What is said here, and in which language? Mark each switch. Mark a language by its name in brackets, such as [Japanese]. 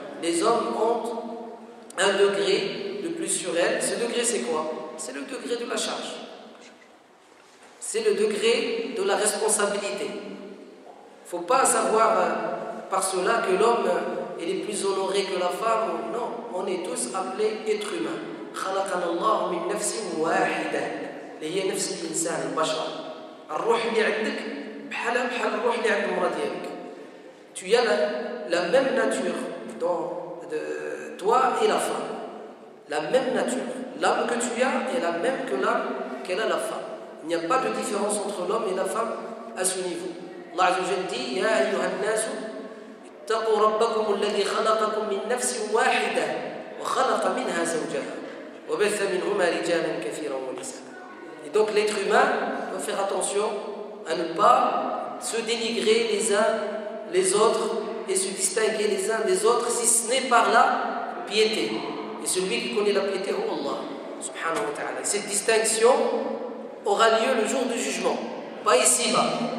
[French] Les hommes ont un degré de plus sur elles. Ce degré, c'est quoi? C'est le degré de la charge. C'est le degré de la responsabilité. Il ne faut pas savoir par cela que l'homme est plus honoré que la femme. Non, on est tous appelés êtres humains. [Arabic] خلقنا الله من نفس واحدة اللي هي نفس الإنسان البشر. الروح اللي عندك بحال الروح اللي عند المرأة ديالك. [French] Tu as la même nature dans toi et la femme. La même nature. L'âme que tu as est la même que l'âme qu'elle a la femme. Il n'y a pas de différence entre l'homme et la femme à ce niveau. [Arabic] Allah Azza wa Jalla dit يا أيها الناس اتقوا ربكم الذي خلقكم من نفس واحدة وخلق منها زوجها وبث منهما رجالا كثيرا ونساء. [French] Et donc l'être humain doit faire attention à ne pas se dénigrer les uns les autres et se distinguer les uns des autres si ce n'est par la piété. Et celui qui connaît la piété, c'est Allah subhanahu wa ta'ala. Cette distinction aura lieu le jour du jugement, pas ici-bas.